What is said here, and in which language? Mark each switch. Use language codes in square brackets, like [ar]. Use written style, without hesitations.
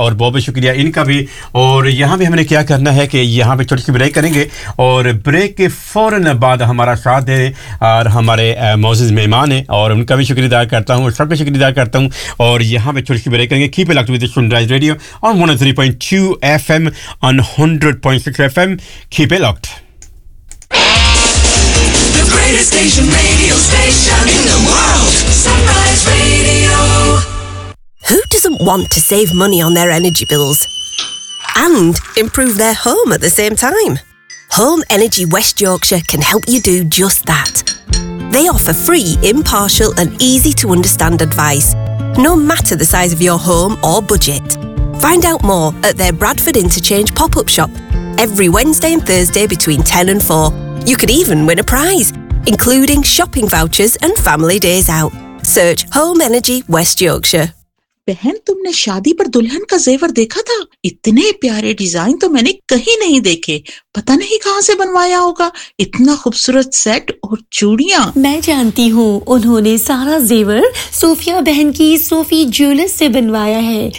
[hi] और बहुत बहुत शुक्रिया इनका भी। और यहाँ भी हमने क्या करना है कि यहाँ पर छोटी सी ब्रेक करेंगे और ब्रेक के फ़ौरन बाद हमारा साथ दें और हमारे मौजूद मेहमान हैं और उनका भी शुक्रिया अदा करता हूँ, सबका शुक्रिया अदा करता हूँ। और यहाँ पर छोटी सी ब्रेक करेंगे। [en] Keep it locked with the Sunrise Radio on 103.2 FM on 100.6 FM। Keep it locked. The greatest station, radio station in the world, Sunrise Radio. Who doesn't want to save money on their energy bills and improve their home at the same time? Home Energy West Yorkshire can help you do just that. They offer free, impartial and easy to understand advice, no matter the size of your home or budget. Find out more at their Bradford Interchange pop-up shop every Wednesday and Thursday between 10 and 4. You could even win a prize, including shopping vouchers and family days out. Search Home Energy West Yorkshire. [hi] बहन तुमने शादी पर दुल्हन का जेवर देखा था? इतने प्यारे डिजाइन तो मैंने कहीं नहीं देखे। पता नहीं कहाँ से बनवाया होगा, इतना खूबसूरत सेट और चूड़ियाँ। मैं जानती हूँ, उन्होंने सारा जेवर सोफिया बहन की सोफी ज्वेलर्स से बनवाया है।